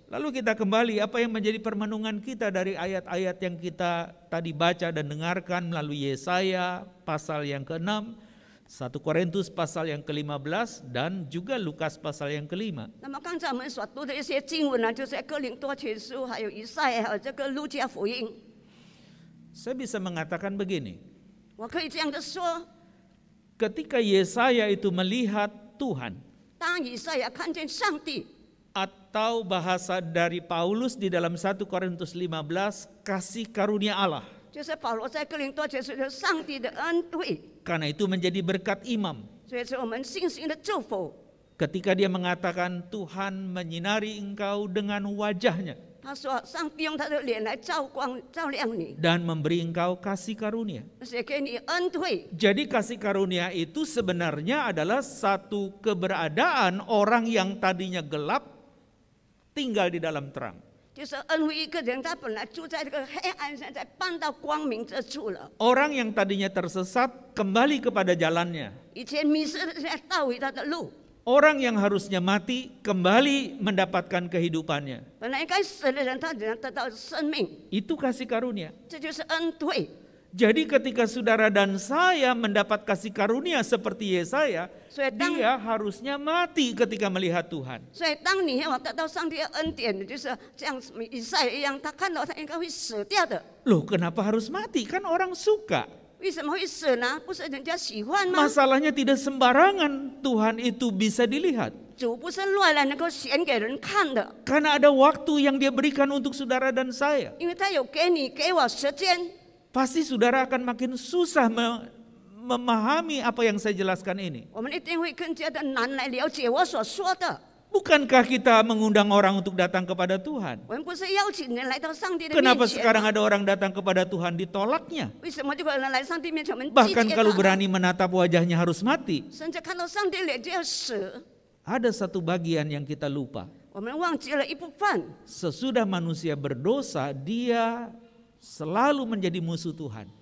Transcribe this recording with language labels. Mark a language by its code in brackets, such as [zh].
[id] Lalu kita kembali apa yang menjadi permenungan kita dari ayat-ayat yang kita tadi baca dan dengarkan melalui Yesaya pasal yang ke-6, 1 Korintus pasal yang ke-15 dan juga Lukas pasal yang ke-5. [zh] 那么刚才我们所读的一些经文呢，就是哥林多前书，还有以赛亚，还有这个路加福音。 [id] Saya bisa mengatakan begini, [zh] 我可以这样的说： [id] ketika Yesaya itu melihat Tuhan, [zh] 当以赛亚看见上帝， [id] atau bahasa dari Paulus di dalam 1 Korintus 15, kasih karunia Allah. [zh] 就是保罗在哥林多前书的上帝的恩惠， [id] Karena itu menjadi berkat imam. [zh] 所以是我们信心的祝福。 [id] Ketika dia mengatakan Tuhan menyinari engkau dengan wajahnya [zh] 他说：“上帝用他的脸来照光、照亮你， [id] dan memberi engkau kasih karunia. [zh] 而且给你恩惠。 [id] Jadi kasih karunia itu sebenarnya adalah satu keberadaan orang yang tadinya gelap tinggal di dalam terang. [zh] 就是恩惠一个人，他本来住在这个黑暗，现在搬到光明之处了。 [id] Orang yang tadinya tersesat kembali kepada jalannya. [zh] 以前迷失的，现在倒回他的路。 [id] Orang yang harusnya mati kembali mendapatkan kehidupannya. [zh] 本来应该死的人，他仍然得到生命， [id] Itu kasih karunia. [zh] 这就是恩惠。 [id] Jadi ketika saudara dan saya mendapat kasih karunia seperti Yesaya, [zh] 所以当 [id] dia harusnya mati ketika melihat Tuhan. [zh] 所以当你要得到上帝的恩典，就是像以赛亚一样，他看到他应该会死掉的。 [id] Loh, kenapa harus mati? Kan orang suka. [zh] 为什么会死呢？不是人家喜欢吗？ [id] Masalahnya tidak sembarangan Tuhan itu bisa dilihat. [zh] 主不是乱来能够显给人看的， [id] Karena ada waktu yang dia berikan untuk saudara dan saya. [zh] 因为他有给你给我时间。 [id] Pasti saudara akan makin susah memahami apa yang saya jelaskan ini. [zh] 我们一定会更加的难来了解我所说的。 [id] Bukankah kita mengundang orang untuk datang kepada Tuhan? [zh] 我们不是邀请人来到上帝的面 [id] Kenapa [zh] 前 [id] sekarang [zh] 吗？ [id] ada orang datang kepada Tuhan ditolaknya? [zh] 为什么就有人来上帝面前，我们拒 [id] Bahkan [zh] 绝 [id] kalau [zh] 他？ [id] berani menatap wajahnya harus mati. [zh] 甚至看到上帝脸就要死。 [id] Ada satu bagian yang kita lupa. [zh] 我们忘记了一部分。 [id] Sesudah manusia berdosa, dia selalu menjadi musuh Tuhan.